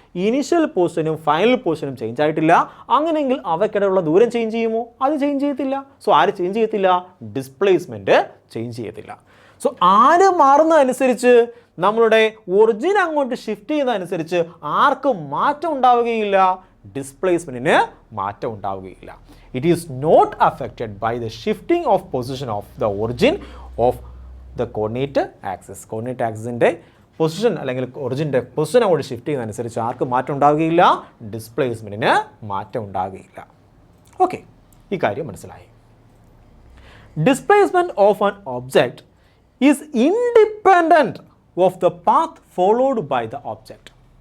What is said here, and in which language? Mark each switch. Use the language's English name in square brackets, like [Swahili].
[Malayalam] Initial പൊസിഷനും final പൊസിഷനും change ആയിട്ടില്ല. അങ്ങനെയെങ്കിൽ അവയ്ക്കിടെയുള്ള ദൂരം ചേഞ്ച് ചെയ്യുമോ? അത് ചേഞ്ച് ചെയ്യത്തില്ല. സോ ആര് ചേഞ്ച് ചെയ്യത്തില്ല? ഡിസ്പ്ലേസ്മെൻറ്റ് ചേഞ്ച് ചെയ്യത്തില്ല. സോ ആര് മാറുന്നതനുസരിച്ച്, നമ്മളുടെ ഒറിജിൻ അങ്ങോട്ട് ഷിഫ്റ്റ് ചെയ്യുന്നതനുസരിച്ച് ആർക്കും മാറ്റം ഉണ്ടാവുകയില്ല, ഡിസ്പ്ലേസ്മെൻറ്റിന് മാറ്റം ഉണ്ടാവുകയില്ല. [English] It is not affected by the shifting of position of the origin of the coordinate axis. [Malayalam] Coordinate axisൻ്റെ position അല്ലെങ്കിൽ ഒറിജിൻ്റെ പൊസിഷൻ അങ്ങോട്ട് ഷിഫ്റ്റ് ചെയ്യുന്നതനുസരിച്ച് ആർക്കും മാറ്റം ഉണ്ടാവുകയില്ല, ഡിസ്പ്ലേസ്മെൻറ്റിന് മാറ്റം ഉണ്ടാവുകയില്ല. ഓക്കെ, ഈ കാര്യം മനസ്സിലായി. [English] Displacement of an object is independent of the path followed by the object.